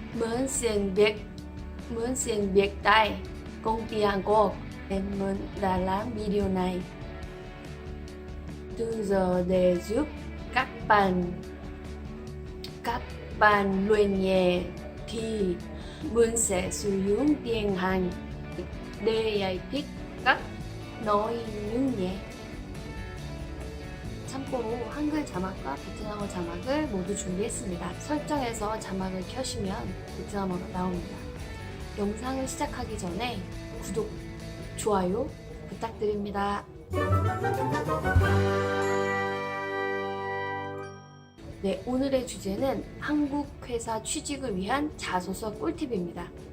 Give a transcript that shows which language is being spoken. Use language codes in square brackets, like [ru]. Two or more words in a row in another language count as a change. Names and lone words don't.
[vi] Mình xin việc tại công ty Hàn Quốc nên mình đã làm video này từ giờ để giúp các bạn luyện nhẹ thì mình sẽ sử dụng tiếng Hàn để giải thích các nội dung nhé. [ko] 참고로 한글 자막과 베트남어 자막을 모두 준비했습니다. 설정에서 자막을 켜시면 베트남어로 나옵니다. 영상을 시작하기 전에 구독, 좋아요 부탁드립니다. 네, 오늘의 주제는 한국 회사 취직을 위한 자소서 꿀팁입니다.